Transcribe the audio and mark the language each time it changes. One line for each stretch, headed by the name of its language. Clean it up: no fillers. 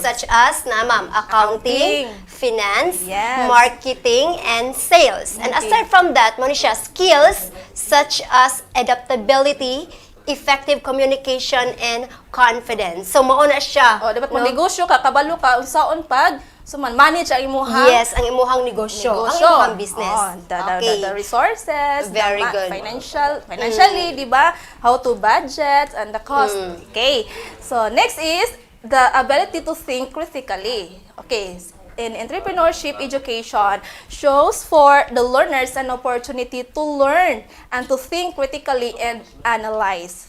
English: such as ma'am, accounting, finance, Yes. marketing, and sales. And Okay. aside from that,
Cebuano: mo ni siya
English: skills such as adaptability, effective communication and confidence.
Cebuano: So mao na siya. O, dapat magnegosyo ka, kabalo ka, unsaon pag, so manage ang imuhang Yes, ang imuhang negosyo, ang imuhang business.
English: The resources, Very good. financially, di ba? How to budget and the cost. Okay. So, next is the ability to think critically. Okay. In entrepreneurship education shows for the learners an opportunity to learn and to think critically and analyze.